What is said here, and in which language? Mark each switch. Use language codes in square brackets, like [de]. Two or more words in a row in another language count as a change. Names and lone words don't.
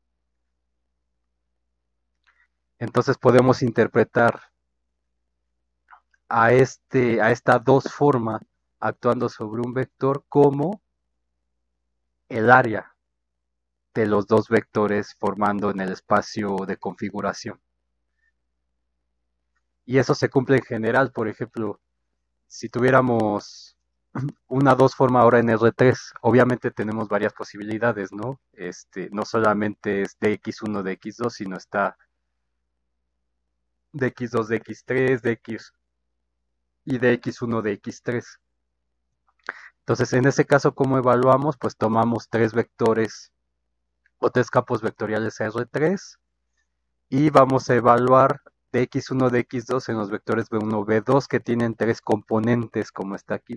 [es] Entonces podemos interpretar a esta dos forma actuando sobre un vector como el área de los dos vectores formando en el espacio de configuración. Y eso se cumple en general. Por ejemplo, si tuviéramos una dos forma ahora en R3, obviamente tenemos varias posibilidades, ¿no? No solamente es dx1, dx2, sino está dx2, dx3, dx y dx1, dx3. Entonces, en ese caso, ¿cómo evaluamos? Pues tomamos tres vectores o tres campos vectoriales R3 y vamos a evaluar dx1, dx2 en los vectores B1, B2 que tienen tres componentes, como está aquí.